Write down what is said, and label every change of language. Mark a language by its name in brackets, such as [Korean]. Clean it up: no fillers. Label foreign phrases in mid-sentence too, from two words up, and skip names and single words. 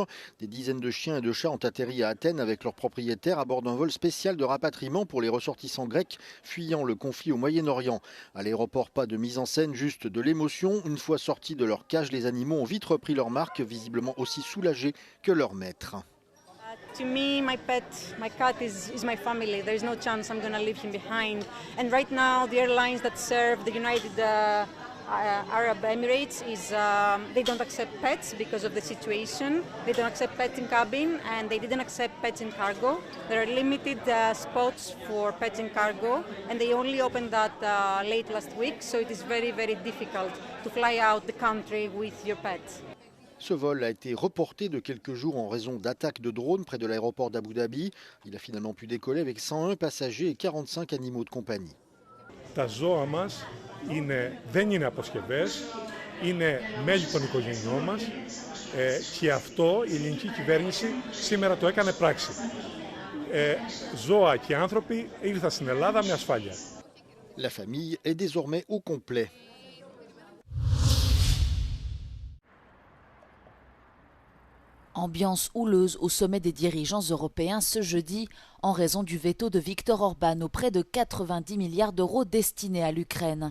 [French] Des dizaines de chiens et de chats ont atterri à Athènes avec leurs propriétaires à bord d'un vol spécial de rapatriement pour les ressortissants grecs fuyant le conflit au Moyen-Orient. À l'aéroport, pas de mise en scène, juste de l'émotion. Une fois sortis de leur cage, les animaux ont vite repris leur marque, visiblement aussi soulagés que leur maître. [English] To me, my cat is my family. There is no chance I'm going to leave him behind. And right now, the airlines that serve the United Arab Emirates they don't accept pets because of the situation. They don't accept pets in cabin, and they didn't accept pets in cargo. There are limited spots for pets in cargo, and they only opened that late last week. So it is very, very difficult to fly out the country with your pets. [French] Ce vol a été reporté de quelques jours en raison d'attaques de drones près de l'aéroport d'Abu Dhabi. Il a finalement pu décoller avec 101 passagers et 45 animaux de compagnie. [Greek] Τα ζώα μας δεν είναι αποσκευές, είναι μέλη των οικογενειών μας και αυτό η ελληνική κυβέρνηση σήμερα το έκανε πράξη. Ζώα και άνθρωποι ήρθαν στην Ελλάδα με ασφάλεια. [French] La famille est désormais au complet. Ambiance houleuse au sommet des dirigeants européens ce jeudi en raison du veto de Viktor Orban aux près de 90 milliards d'euros destinés à l'Ukraine.